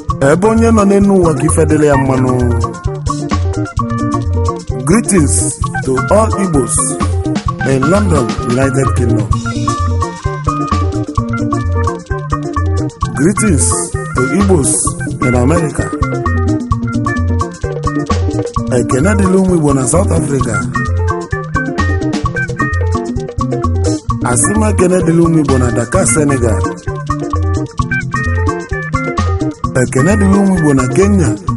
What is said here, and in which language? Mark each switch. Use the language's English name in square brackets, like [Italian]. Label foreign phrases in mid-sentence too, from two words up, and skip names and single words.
[Igbo] Ebe onye nọ n'elu ụwa ka ife dịrị ya mmanụ. [English] Greetings to all Igbos in London, United Kingdom. Greetings to Igbos in America. [Igbo] Ekene dịrị ụmụ Igbo na South Africa. Asị m ekene dịrị ụmụ Igbo na Dakar, Senegal. Ekene dịrị ụmụ Igbo na Kenya.